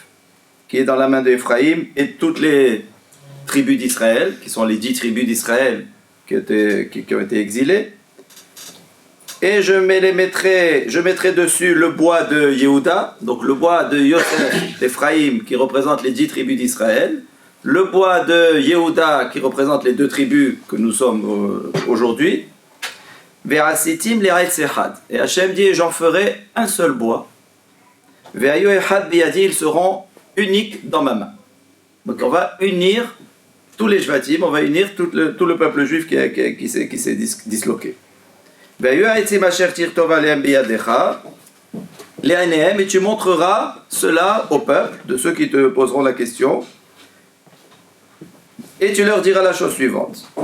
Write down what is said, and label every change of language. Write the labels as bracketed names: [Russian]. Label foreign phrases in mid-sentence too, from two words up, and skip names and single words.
[French] qui est dans la main d'Ephraïm, et toutes les tribus d'Israël, qui sont les 10 tribus d'Israël qui ont été exilées, et je mettrai dessus le bois de Yehuda, donc le bois de Yosef d'Ephraïm qui représente les 10 tribus d'Israël, le bois de Yehuda qui représente les 2 tribus que nous sommes aujourd'hui, [Hebrew] ועשיתים לעץ אחד. [French] Et Hachem dit, j'en ferai un seul bois. [Hebrew] והיו אחד בידי, [French] ils seront uniques dans ma main. Donc on va unir tous les Shvatim, on va unir tout le peuple juif qui s'est disloqué. Et tu montreras cela au peuple, de ceux qui te poseront la question, et tu leur diras la chose suivante.